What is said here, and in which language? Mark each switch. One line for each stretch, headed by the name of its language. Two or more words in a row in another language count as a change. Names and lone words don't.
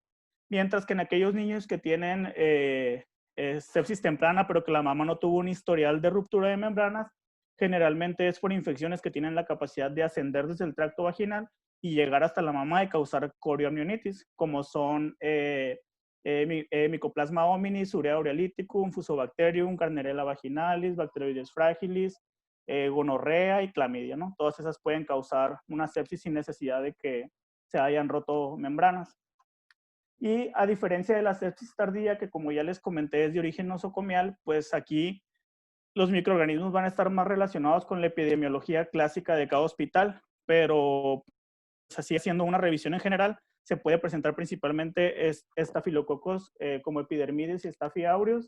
Spanish: Mientras que en aquellos niños que tienen sepsis temprana, pero que la mamá no tuvo un historial de ruptura de membranas, generalmente es por infecciones que tienen la capacidad de ascender desde el tracto vaginal y llegar hasta la mamá y causar corioamnionitis, como son Mycoplasma hominis, Urea urealyticum, Fusobacterium, Gardnerella vaginalis, Bacteroides fragilis, gonorrea y clamidia, ¿no? Todas esas pueden causar una sepsis sin necesidad de que se hayan roto membranas. Y a diferencia de la sepsis tardía, que como ya les comenté es de origen nosocomial, pues aquí los microorganismos van a estar más relacionados con la epidemiología clásica de cada hospital, pero pues, así haciendo una revisión en general, se puede presentar principalmente estafilococos como epidermidis y Staphylococcus aureus.